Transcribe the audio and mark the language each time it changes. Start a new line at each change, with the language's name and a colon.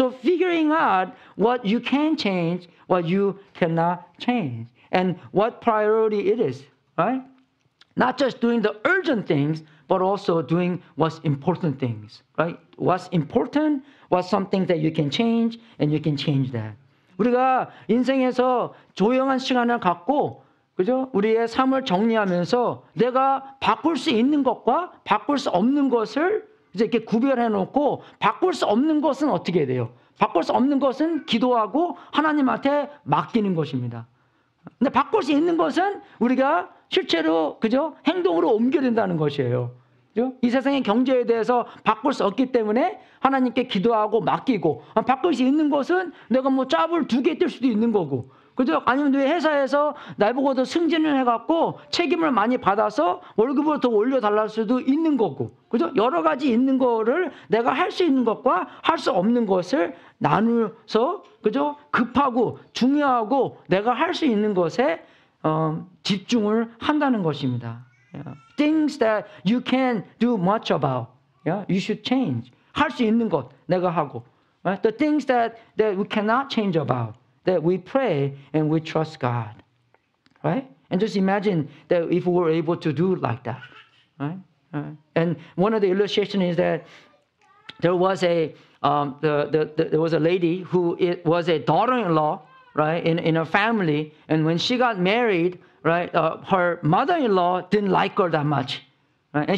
English: So figuring out what you can change, what you cannot change, and what priority it is, right? Not just doing the urgent things, but also doing what's important things, right? What's important, what's something that you can change, and you can change that.
Korean: 우리가 인생에서 조용한 시간을 갖고, 그죠? 우리의 삶을 정리하면서 내가 바꿀 수 있는 것과 바꿀 수 없는 것을 이제 이렇게 구별해 놓고, 바꿀 수 없는 것은 어떻게 돼요? 바꿀 수 없는 것은 기도하고 하나님한테 맡기는 것입니다. 근데 바꿀 수 있는 것은 우리가 실제로 그죠? 행동으로 옮겨야 된다는 것이에요. 그죠? 이 세상의 경제에 대해서 바꿀 수 없기 때문에 하나님께 기도하고 맡기고, 바꿀 수 있는 것은 내가 뭐 잡을 2개 뜰 수도 있는 거고, 그죠? 아니면 내 회사에서 나보고 더 승진을 해갖고 책임을 많이 받아서 월급을 더 올려달랄 수도 있는 거고, 그죠? 여러 가지 있는 거를 내가 할 수 있는 것과 할 수 없는 것을 나누어서, 그죠? 급하고 중요하고 내가 할 수 있는 것에 집중을 한다는 것입니다.
English: Things that you can do much about, you should change.
Korean: 할 수 있는 것 내가 하고,
English: right? The things that we cannot change about, that we pray and we trust God, right? And just imagine that if we were able to do like that, right? And one of the illustrations is that there was a there was a lady who was a daughter-in-law, right, in a family, and when she got married, right, her mother-in-law didn't like her that much, right?